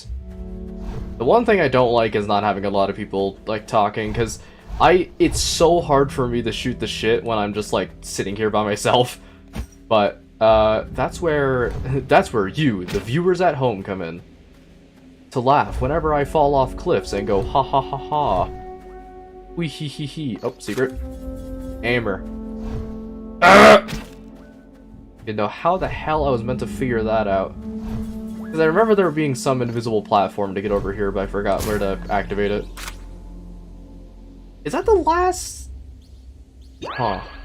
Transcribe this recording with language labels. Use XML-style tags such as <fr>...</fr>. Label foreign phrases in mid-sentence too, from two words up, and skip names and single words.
<en>The one thing I don't like is not having a lot of people, like, talking, because it's so hard for me to shoot the shit when I'm just, like, sitting here by myself. But, that's where you, the viewers at home, come in. To laugh whenever I fall off cliffs and go ha ha ha ha. Wee hee hee hee. Oh, secret. Aimer. You know how the hell I was meant to figure that out. Because I remember there being some invisible platform to get over here, but I forgot where to activate it. Is that the last? Huh.</en>